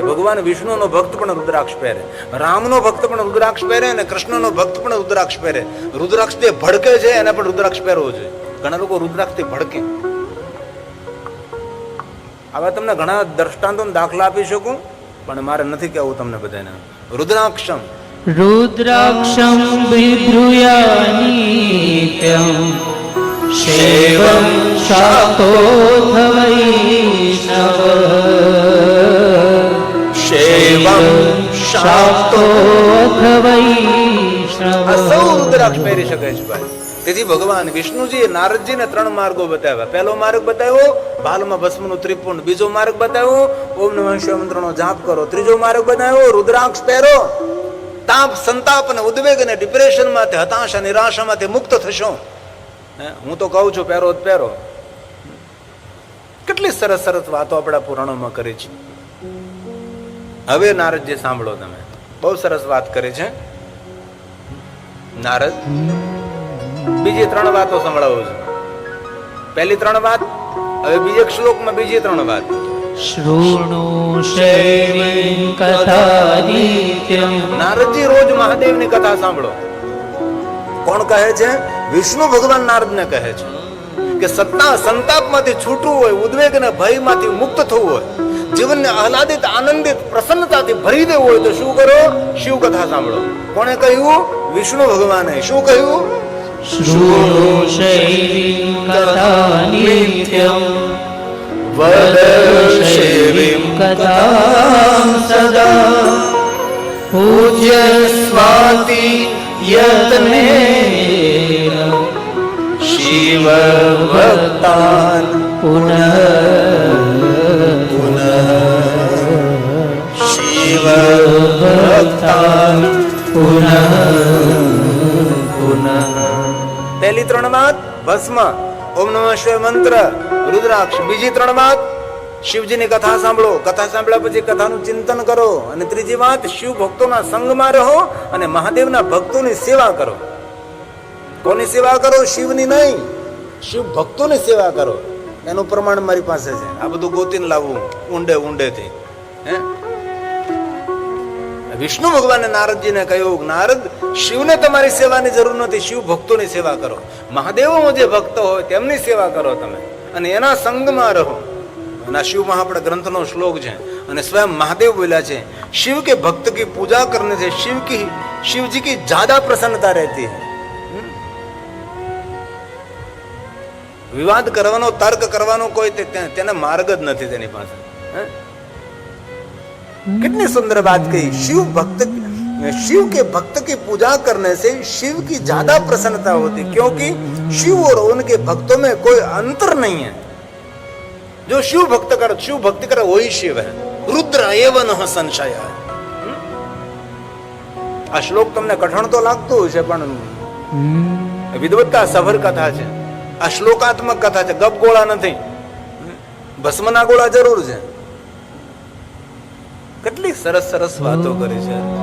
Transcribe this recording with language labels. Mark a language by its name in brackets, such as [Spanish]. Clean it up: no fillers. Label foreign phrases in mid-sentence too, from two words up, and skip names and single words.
[Gujarati] ભગવાન વિષ્ણુનો ભક્ત પણ रुद्राक्ष પહેરે, રામનો ભક્ત પણ रुद्राक्ष પહેરે, અને કૃષ્ણનો ભક્ત પણ रुद्राक्ष પહેરે. रुद्राक्ष થી ભડકે છે એને પણ रुद्राक्ष પહેરવો જોઈએ. ઘણા લોકો रुद्राक्ष થી ભડકે. આવા તમને ઘણા દ્રષ્ટાંતો દાખલા આપી શકું, પણ મારે નથી કહેવું તમને બધાને. [Sanskrit] रुद्राक्षम रुद्राक्षं बिभ्रूयानित्यं सेवं शाक्तोऽथ वैष्णव, સેવમ शाक्तोऽथ वैष्णव. [Gujarati] આ સૌ रुद्राक्ष પહેરી શકે છે ભાઈ. તેથી ભગવાન વિષ્ણુજીએ નારદજીને 3 માર્ગો બતાવ્યા. પહેલો માર્ગ બતાવ્યો ભાલમાં ભસ્મનું ત્રિપુંડ, બીજો માર્ગ બતાવ્યો ઓમ નમઃ શિવાય મંત્રનો જાપ કરો, ત્રીજો માર્ગ બતાવ્યો रुद्राक्ष પહેરો, તાપ, સંતાપ અને ઉદ્વેગ અને ડિપ્રેશનમાંથી, હતાશા, નિરાશામાંથી મુક્ત થશો. હું તો કહું છું પહેરો જ પહેરો. કેટલી સરસ સરસ વાતો આપણા પુરાણોમાં કરી છે. હવે નારદજી સાંભળો તમે, બહુ સરસ વાત કરી છે નારદ. બીજી 3 વાતો સંભળાવું છું. પહેલી 3 વાત, હવે બીજે શ્લોકમાં બીજી 3 વાત. [Sanskrit] शृणु शैवीं कथानित्यं. [Gujarati] નારદજી રોજ મહાદેવની કથા સાંભળો. કોણ કહે છે? વિષ્ણુ ભગવાન નારદને કહે છે કે સત્તા સંતાપમાંથી છૂટવું હોય, ઉદ્વેગ અને ભયમાંથી મુક્ત થવું હોય, જીવનને આહલાદિત, આનંદિત, પ્રસન્નતાથી ભરી દેવું હોય તો શું કરો? શિવ કથા સાંભળો. કોણે કહ્યું? વિષ્ણુ ભગવાને. શું કહ્યું? [Sanskrit] शृणु शैवीं कथानित्यं वद शैवीं कथां सदा पूज्य स्वाति यत्नेन शिव भक्तान् पुनः पुनः शिव भक्तान् पुनः पुनः. [Gujarati] પહેલી 3 વાત ભસ્મ, ઓમ નમઃ શિવાય મંત્ર, रुद्राक्ष. બીજી 3 વાત શિવજીની કથા સાંભળો. કથા સાંભળ્યા પછી કથાનું ચિંતન કરો. અને ત્રીજી વાત શિવ ભક્તોના સંગમાં રહો અને મહાદેવના ભક્તોની સેવા કરો. કોની સેવા કરો? શિવની નહીં, શિવ ભક્તોની સેવા કરો. એનું પ્રમાણ મારી પાસે છે. આ બધું ગોતીને લાવવું ઊંડે ઊંડેથી. વિષ્ણુ ભગવાને નારદજીને કહ્યું, નારદ, શિવને તમારી સેવાની જરૂર નથી, શિવ ભક્તોની સેવા કરો. મહાદેવનો જે ભક્ત હોય તેમની સેવા કરો તમે, અને એના સંગમાં રહો. અને શિવમાં આપણા ગ્રંથનો શ્લોક છે, અને સ્વયં મહાદેવ બોલ્યા છે, [Hindi] शिव के भक्त की पूजा करने से शिव जी की ज्यादा प्रसन्नता रहती है. [Gujarati] વિવાદ કરવાનો, તર્ક કરવાનો કોઈ તેને માર્ગ જ નથી તેની પાસે. [Hindi] कितनी सुंदर बात कही. शिव के भक्त की पूजा करने से शिव की ज्यादा प्रसन्नता होती, क्योंकि शिव और उनके भक्तों में कोई अंतर नहीं है. जो शिव भक्ति करे वही शिव है. [Sanskrit] रुद्र एवं संशय. [Gujarati] આ શ્લોક તમને કઠણ તો લાગતું હશે, પણ વિદવત્તા સભર કથા છે. આ શ્લોકાત્મક કથા છે, ગપ ગોળા નથી. ભસ્મના ગોળા જરૂર છે. કેટલી સરસ સરસ વાતો કરી છે.